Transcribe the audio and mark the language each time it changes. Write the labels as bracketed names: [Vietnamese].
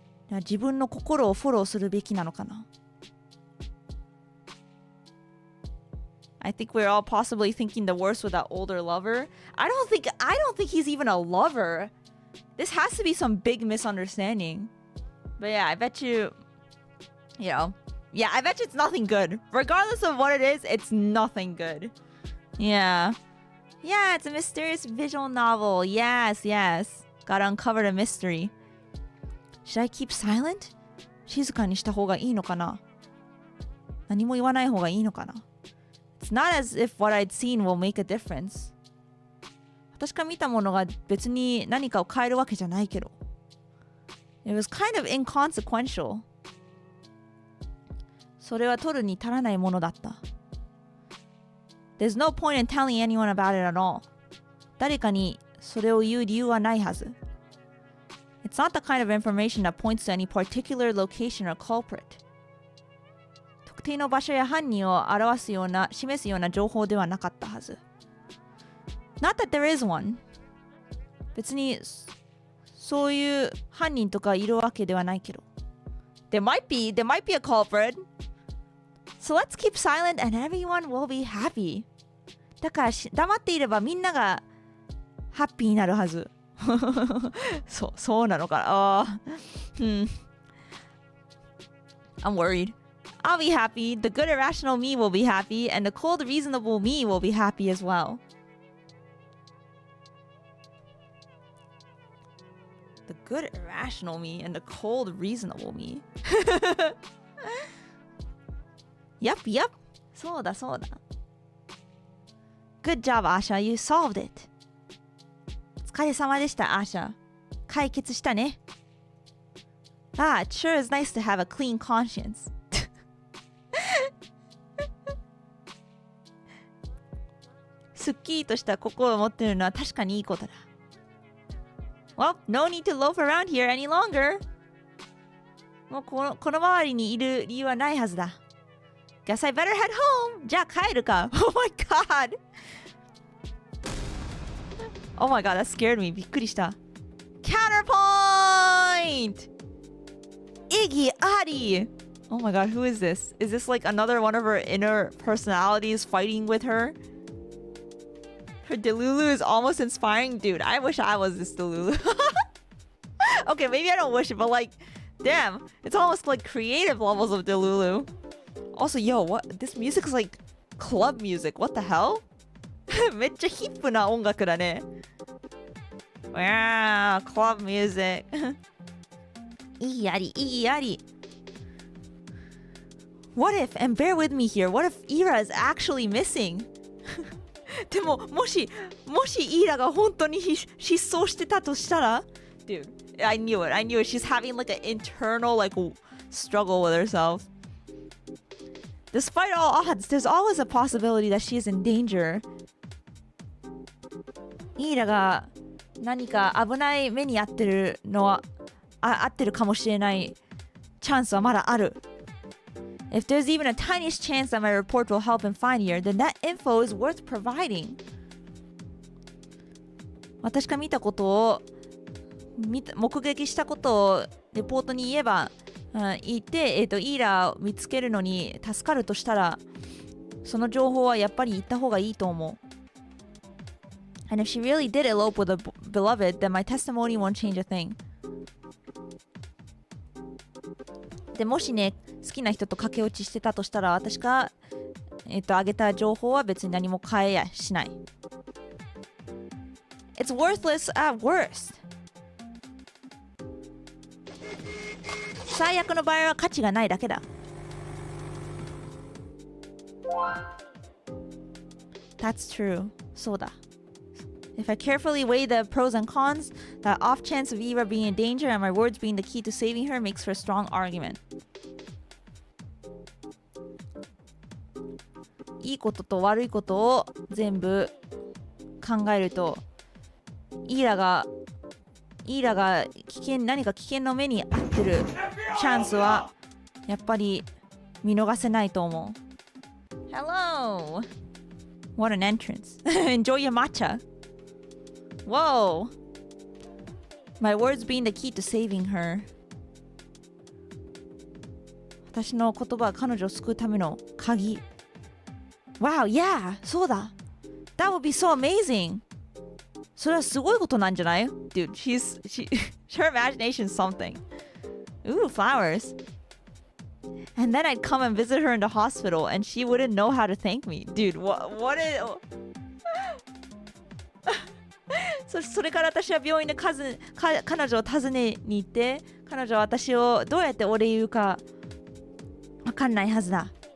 [Japanese] 自分の心をフォローするべきなのかな。 [English] I think we're all possibly thinking the worst with that older lover. I don't think he's even a lover. This has to be some big misunderstanding. But yeah, I bet you I bet you it's nothing good. Regardless of what it is, it's nothing good. Yeah, it's a mysterious visual novel. Yes. Gotta uncover the mystery. Should I keep silent? [Japanese] 静かにした方がいいのかな？何も言わない方がいいのかな？ [English] It's not as if what I'd seen will make a difference. [Japanese] 私が見たものが別に何かを変えるわけじゃないけど。 [English] It was kind of inconsequential. [Japanese] それは取るに足らないものだった。 [English] There's no point in telling anyone about it at all. [Japanese] 誰かにそれを言う理由はないはず。 [English] It's not the kind of information that points to any particular location or culprit. [Japanese] 特定の場所や犯人を示すような情報ではなかったはず。 [English] Not that there is one. [Japanese] 別にそういう犯人とかいるわけではないけど。 [English] There might be a culprit. So let's keep silent and everyone will be happy. [Japanese] だから黙っていればみんながハッピーになるはず。そうなのかな。 [English] I'm worried. I'll be happy. The good irrational me will be happy, and the cold reasonable me will be happy as well. The good irrational me and the cold reasonable me. Yep. [Japanese] そうだ。 [English] Good job, Asha. You solved it. [Japanese] お疲れ様でした、アーシャ。解決したね。 [English] It sure is nice to have a clean conscience. [Japanese] すっきりとした心を持っているのは確かにいいことだ。 [English] Well, no need to loaf around here any longer. [Japanese] もうこの周りにいる理由はないはずだ。 [English] Guess I better head home. [Japanese] じゃあ帰るか。 [English] Oh my god. Oh my god, that scared me. [Japanese] びっくりした。 [English] Counterpoint! Iggy Adi! Oh my god, who is this? Is this like another one of her inner personalities fighting with her? Her Delulu is almost inspiring. Dude, I wish I was this Delulu. Okay, maybe I don't wish it, but like, damn, it's almost like creative levels of Delulu. Also, what? This music's like club music. What the hell? [Japanese] めっちゃヒップな音楽だね。 [English] Wow, club music. [Japanese] いいあり。 [English] What if, and bear with me here, what if Ira is actually missing? [Japanese] でも、もしイラが本当に失踪してたとしたら [English] Dude, I knew it. She's having like an internal like struggle with herself. Despite all odds, there's always a possibility that she is in danger. [Japanese] イラが何か危ない目に遭ってるのは合ってるかもしれないチャンスはまだある。 [English] If there's even a tiniest chance that my report will help him find her, then that info is worth providing. [Japanese] 私が見たことを目撃したことをレポートに言えば、言って、イーラを見つけるのに助かるとしたら、その情報はやっぱり言った方がいいと思う。 [English] And if she really did elope with a beloved, then my testimony won't change a thing. [Japanese] でもしね、好きな人と駆け落ちしてたとしたら、私が、あげた情報は別に何も変えやしない。 [English] It's worthless at worst. [Japanese] 最悪の場合は価値がないだけだ。 [English] That's true. [Japanese] そうだ。 [English] If I carefully weigh the pros and cons, the off chance of Eva being in danger and my words being the key to saving her makes for a strong argument. [Japanese] いいことと悪いことを全部考えると、イーラが何か危険の目に遭ってるチャンスはやっぱり見逃せないと思う。 [English] Hello! What an entrance. Enjoy your matcha. Whoa! My words being the key to saving her. [Japanese] 私の言葉は彼女を救うための鍵。 [English] Wow, yeah! [Japanese] そうだ! [English] That would be so amazing! [Japanese] それはすごいことなんじゃない? [English] Dude, her imagination's something. Ooh, flowers. And then I'd come and visit her in the hospital and she wouldn't know how to thank me. Dude, what is... [Japanese] それから私は病院で彼女を訪ねに行って、彼女は私をどうやってお礼言うかわかんないはずだ。